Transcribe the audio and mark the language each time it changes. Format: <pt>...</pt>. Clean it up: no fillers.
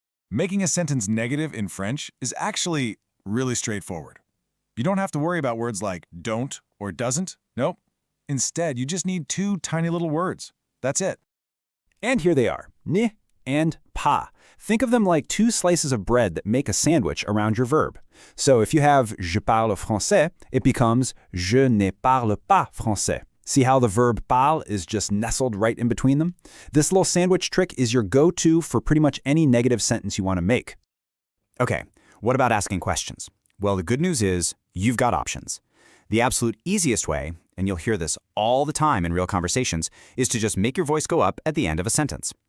<en>Making a sentence negative in French is actually really straightforward. You don't have to worry about words like don't or doesn't. Nope. Instead, you just need two tiny little words. That's it. And here they are, ne and pas. Think of them like two slices of bread that make a sandwich around your verb. So if you have</en> <fr>je parle français,</fr> <en>it becomes</en> <fr>je ne parle pas français.</fr> <en>See how the verb parle is just nestled right in between them? This little sandwich trick is your go-to for pretty much any negative sentence you want to make. Okay, what about asking questions? Well, the good news is you've got options. The absolute easiest way, and you'll hear this all the time in real conversations, is to just make your voice go up at the end of a sentence.</en>